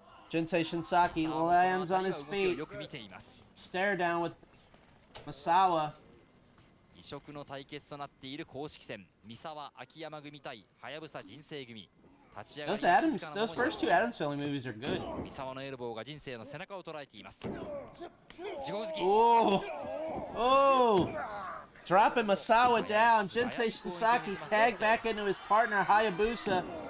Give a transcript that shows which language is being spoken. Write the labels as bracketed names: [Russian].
[English] Jinsei Shinsaki lands on his feet. Stare down with Misawa. [Japanese] 異色の対決となっている公式戦、三沢秋山組対はやぶさ人生組。立ち上がり [English] Those first two Addams Family movies are good. [Japanese] 三沢のエルボーが人生の背中を捉えています。自己突き。 Oh, oh, [English] Dropping Misawa down. Jinsei Shinsaki tagged back into his partner Hayabusa.